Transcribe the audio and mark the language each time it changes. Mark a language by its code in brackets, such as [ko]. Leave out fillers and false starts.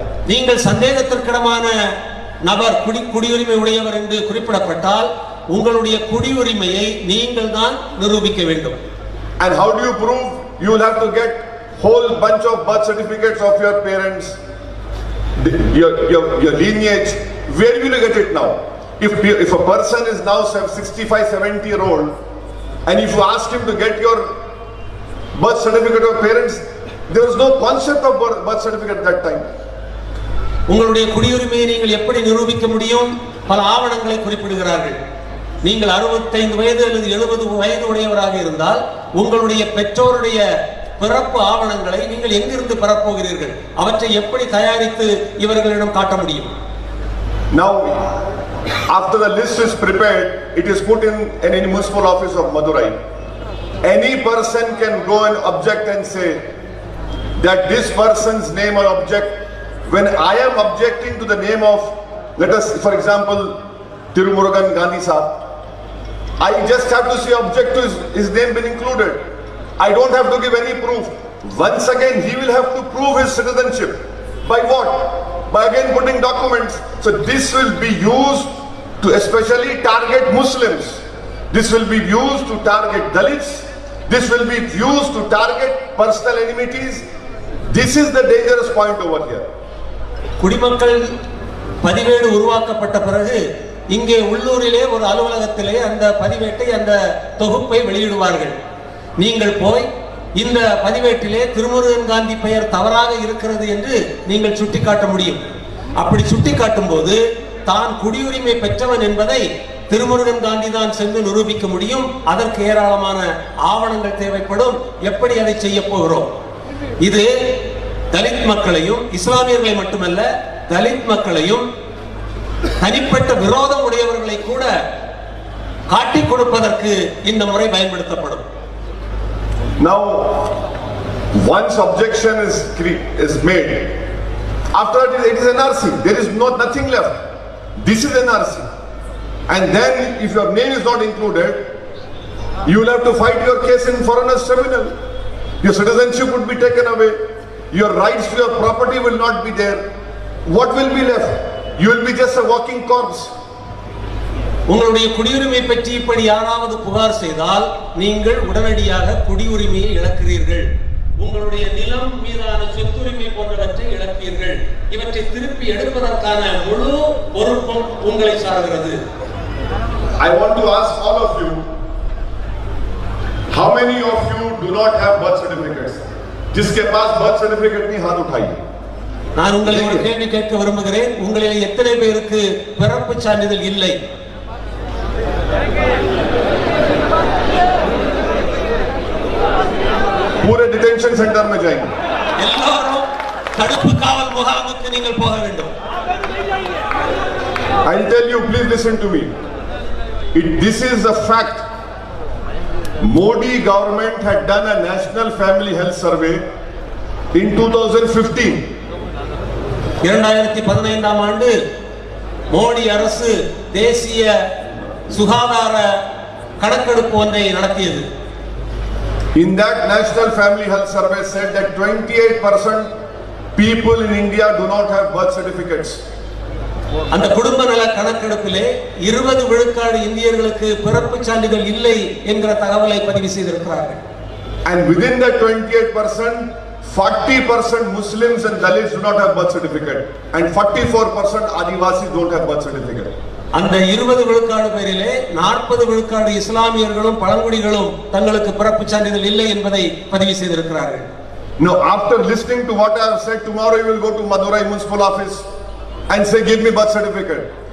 [ta] நீங்கள் சந்தேகத்திற்கிடமான நபர், குடியுரிமை உடையவர் என்று குறிப்பிடப்பட்டால் உங்களுடைய குடியுரிமையை நீங்கள் தான் நிரூபிக்க வேண்டும். [en] And how do you prove? You will have to get whole bunch of birth certificates of your parents, your lineage. Where will you get it now? If a person is now 65, 70-year-old, and if you ask him to get your birth certificate of parents, there was no concept of birth certificate at that time. [ta] உங்களுடைய குடியுரிமையை நீங்கள் எப்படி நிரூபிக்க முடியும்? பல ஆவணங்களை குறிப்பிடுகிறார்கள். நீங்கள் 65 வயது அல்லது 70 வயது உடையவராக இருந்தால் உங்களுடைய பெற்றோருடைய பிறப்பு ஆவணங்களை நீங்கள் எங்கிருந்து பெறப்போகிறீர்கள்? அவற்றை எப்படி தயாரித்து இவர்களிடம் காட்ட முடியும்? [en] Now, after the list is prepared, it is put in any municipal office of Madurai. Any person can go and object and say that this person's name or object. When I am objecting to the name of, let us, for example, Tirumurugan Gandhi Sahab, I just have to say object to his name being included. I don't have to give any proof. Once again, he will have to prove his citizenship. By what? By again putting documents. So this will be used to especially target Muslims. This will be used to target Dalits. This will be used to target personal enmities. This is the dangerous point over here. [ta] குடிமக்கள் பதிவேடு உருவாக்கப்பட்ட பிறகு இங்கே உள்ளூரிலே ஒரு அலுவலகத்திலே அந்த பதிவேட்டை, அந்த தொகுப்பை வெளியிடுவார்கள். நீங்கள் போய் இந்த பதிவேட்டிலே திருமுருகன் காந்தி பெயர் தவறாக இருக்கிறது என்று நீங்கள் சுட்டிக்காட்ட முடியும். அப்படி சுட்டிக்காட்டும் போது தான் குடியுரிமை பெற்றவன் என்பதை திருமுருகன் காந்தி தான் சென்று நிரூபிக்க முடியும். அதற்கு ஏராளமான ஆவணங்கள் தேவைப்படும். எப்படி அதை செய்ய போகிறோம்? இது தலித் மக்களையும், இஸ்லாமியர்களை மட்டுமல்ல, தலித் மக்களையும் தனிப்பட்ட விரோதம் உடையவர்களை கூட காட்டிக் கொடுப்பதற்கு இந்த முறை பயன்படுத்தப்படும். [en] Now, once objection is made, after that it is NRC. There is nothing left. This is NRC. And then if your name is not included, you will have to fight your case in foreigners tribunal. Your citizenship would be taken away. Your rights to your property will not be there. What will be left? You will be just a walking corpse. [ta] உங்களுடைய குடியுரிமை பற்றி இப்படி யாராவது புகார் செய்தால் நீங்கள் உடனடியாக குடியுரிமையை இழக்கிறீர்கள். உங்களுடைய நிலம் மீதான சொத்துரிமை போன்றவற்றை இழப்பீர்கள். இவற்றை திருப்பி எடுப்பதற்கான முழு பொறுப்பும் உங்களை சார்கிறது. [en] I want to ask all of you, how many of you do not have birth certificates? [hi] जिसके पास birth certificate नहीं हाथ उठाइए. [ta] நான் உங்களை ஒரு கேள்வி கேட்க விரும்புகிறேன். உங்களில் எத்தனை பேருக்கு பிறப்பு சான்றிதழ் இல்லை? [hi] पूरे डिटेंशन सेंटर में जाएंगे. [ta] எல்லாரும் தடுப்பு காவல் முகாமுக்கு நீங்கள் போக வேண்டும். [en] I'll tell you, please listen to me. This is a fact. Modi government had done a national family health survey in 2015. [ta] 2015ஆம் ஆண்டு மோடி அரசு தேசிய சுகாதார கணக்கெடுப்பு ஒன்றை நடத்தியது. [en] In that national family health survey said that 28% people in India do not have birth certificates. [ta] அந்த குடும்ப நல கணக்கெடுப்பிலே 20 விழுக்காடு இந்தியர்களுக்கு பிறப்பு சான்றிதழ் இல்லை என்கிற தகவலை பதிவு செய்திருக்கிறார்கள். [en] And within that 28%, 40% Muslims and Dalits do not have birth certificate, and 44% Adivasis don't have birth certificate. [ta] அந்த 20 விழுக்காடு பேரிலே 40 விழுக்காடு இஸ்லாமியர்களும் பழங்குடிகளும் தங்களுக்கு பிறப்பு சான்றிதழ் இல்லை என்பதை பதிவு செய்திருக்கிறார்கள். [en] Now, after listening to what I have said, tomorrow you will go to Madurai municipal office and say, give me birth certificate.